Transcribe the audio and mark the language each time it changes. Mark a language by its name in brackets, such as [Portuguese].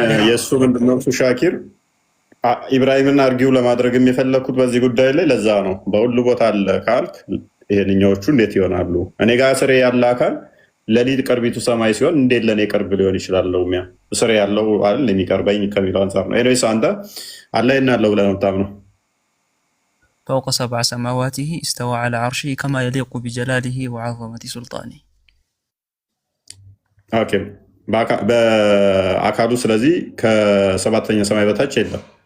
[Amharic] የእሱ ምንድነው እሱ ሻኪር ኢብራሂምን አርጊው ለማድረግ የፈለግኩት በዚህ ጉዳይ ላይ ለዛ ነው። በሁሉ ቦታ አለ ካልክ ይሄንኛዎቹ እንዴት ይሆናሉ? እኔ ጋር ስሬ ያለ አካል ለሊት ቅርቢቱ ሰማይ ሲሆን እንዴት ለእኔ ቅርብ ሊሆን ይችላል? ስሬ ያለው አይደል የሚቀርበኝ ከሚለው አንጻር ነው። ኤኒዌይስ አንተ አለ ያለው ብለህ ነው የምታምነው? [Arabic] فوق 7 سماواته استوى على عرشه كما يليق بجلاله وعظمة سلطانه. [Amharic] ኦኬ በአካሉ ስለዚህ ከሰባተኛ ሰማይ በታች የለም።